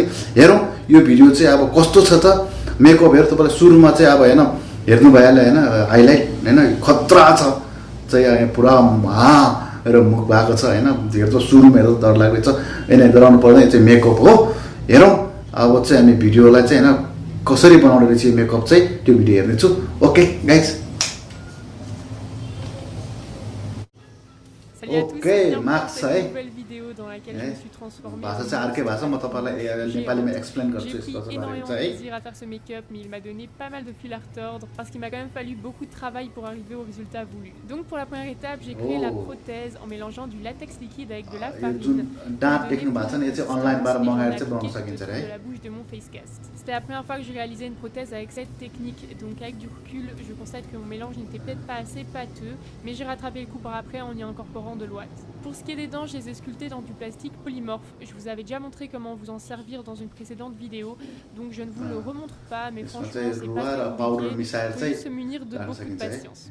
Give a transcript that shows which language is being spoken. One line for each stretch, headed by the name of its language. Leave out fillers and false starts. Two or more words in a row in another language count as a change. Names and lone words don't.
Nepali: हेरौँ यो भिडियो चाहिँ अब कस्तो छ त। मेकअप हेर तपाईँलाई सुरुमा चाहिँ अब हैन हेर्नु भइहाल्यो हैन, हाइलाइट हैन खतरा छ चाहिँ पुरा र मुख भएको छ हैन। हेर्दा सुरुमा हेर्दा डर लाग्दैछ। यिनी डराउनु पर्दैन, यो चाहिँ मेकअप हो। हेरौँ अब चाहिँ हामी भिडियोलाई चाहिँ हैन कसरी बनाउने रहेछ यो मेकअप चाहिँ त्यो भिडियो हेर्नेछु।
English: okay guys.
French: Salut à tous, Okay, bienvenue Max, dans cette
Nepali: है?
French: nouvelle vidéo dans laquelle je me suis transformée
Nepali: भाषा
French: en
Nepali: चाहिँ अर्कै भाषा म तपाईँलाई नेपालीमा एक्सप्लेन गर्छु
French: J'ai
Nepali: यसको
French: pris
Nepali: बारेमा
French: énormément de
Nepali: चाहिँ है।
French: plaisir à faire ce make-up, mais il m'a donné pas mal de fil à retordre parce qu'il m'a quand même fallu beaucoup de travail pour arriver au résultat voulu. Donc pour la première étape, j'ai créé la prothèse en mélangeant du latex liquide avec de la
Nepali: यो
French: farine.
Nepali: जुन दाँत देख्नु भएको छ नि यो चाहिँ अनलाइनबाट मगाएर चाहिँ बनाउन सकिन्छ रे है।
French: De la bouche de mon
English: face cast.
French: C'était la première fois que je réalisais une prothèse avec cette technique, donc avec du recul, je constate que mon mélange n'était peut-être pas assez pâteux, mais j'ai rattrapé le coup par après en y incorporant de l'ouate. Pour ce qui est des dents, je les ai sculptées dans du plastique polymorphe. Je vous avais déjà montré comment vous en servir dans une précédente vidéo, donc je ne vous le remontre pas, mais franchement c'est pas très compliqué, il faut juste se munir de beaucoup de patience.